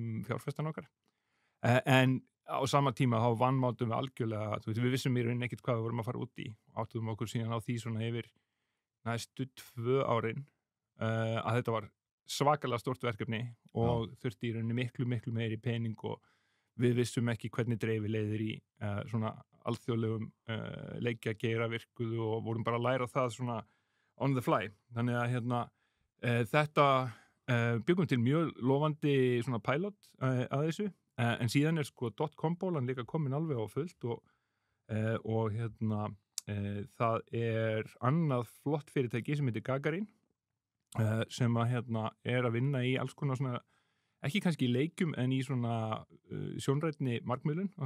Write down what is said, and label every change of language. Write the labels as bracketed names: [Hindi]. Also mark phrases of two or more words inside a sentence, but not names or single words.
[Icelandic] fjárfestan okkar en á sama tíma þá vannmátum við algjörlega við vissum í rauninni ekkert hvað við vorum að fara út í og áttuðum okkur síðan á því svona yfir næstu 2 árin að þetta var svakalega stórt verkefni og þurfti í rauninni miklu meiri pening og við vissum ekki hvernig dreifi leiðir í svona alþjóðlegum leikjageira virkuðu og vorum bara að læra það svona [English] on the fly. [Icelandic] Þannig að þetta byggum til mjög lofandi svona pilot að þessu en síðan er sko .com-bólan líka komin alveg á fullt og það er annað flott fyrirtæki sem heitir Gagarin sem að vinna í alls konar svona, ekki kannski í leikjum en í svona sjónrænni markmiðlun á